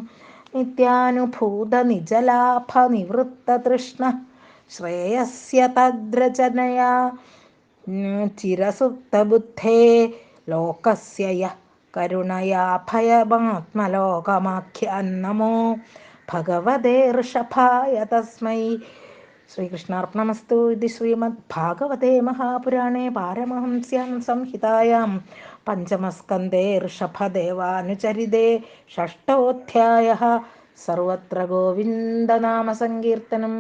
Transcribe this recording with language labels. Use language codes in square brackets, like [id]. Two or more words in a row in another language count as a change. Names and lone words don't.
[sa] नित्यानुभूतनिजलाभनिवृत्ततृष्णः श्रेयस्य तद्रचनया चिरसुप्तबुद्धे लोकस्य यः करुणया भयमात्मलोकमाख्यान्नमो भगवते ऋषभाय तस्मै ശ്രീകൃഷ്ണാർപ്പണമസ്തു. ഇത് ശ്രീമദ്ഭാഗവതേ മഹാപുരാണേ പാരമഹംസ്യാം സംഹിതായാം പഞ്ചമസ്കന്ധേ ഋഷഭദേവാനുചരിതേ ഷഷ്ടോധ്യായഃ. സർവത്ര ഗോവിന്ദനാമസങ്കീർത്തനം.